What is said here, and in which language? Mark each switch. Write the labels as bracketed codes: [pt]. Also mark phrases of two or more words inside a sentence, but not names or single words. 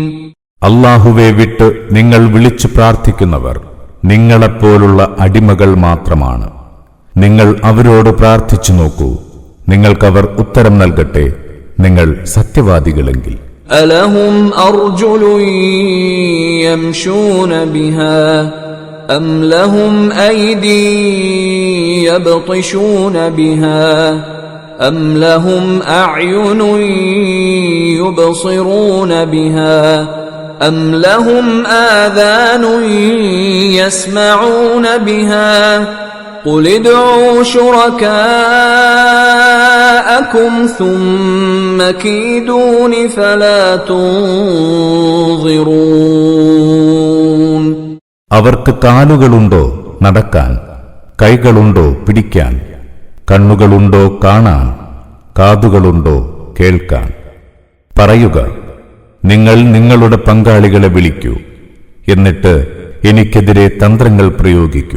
[ml] അല്ലാഹുവെ വിട്ട് നിങ്ങൾ വിളിച്ചു പ്രാർത്ഥിക്കുന്നവർ നിങ്ങളെപ്പോലുള്ള അടിമകൾ മാത്രമാണ്. നിങ്ങൾ അവരോട് പ്രാർത്ഥിച്ചു നോക്കൂ, നിങ്ങൾക്കവർ ഉത്തരം നൽകട്ടെ, നിങ്ങൾ സത്യവാദികളെങ്കിൽ. [ar] ألهم أرجل يمشون بها أم لهم أيدي يبطشون بها أم لهم أعين يبصرون بها أم لهم آذان يسمعون بها قل ادعوا شركاءكم ثم كيدون فلا تنظرون. [ml] അവർക്ക് കാലുകളുണ്ടോ നടക്കാൻ, കൈകളുണ്ടോ പിടിക്കാൻ, കണ്ണുകളുണ്ടോ കാണാൻ, കാതുകളുണ്ടോ കേൾക്കാൻ? പറയുക, നിങ്ങൾ നിങ്ങളുടെ പങ്കാളികളെ വിളിക്കൂ, എന്നിട്ട് എനിക്കെതിരെ തന്ത്രങ്ങൾ പ്രയോഗിക്കൂ.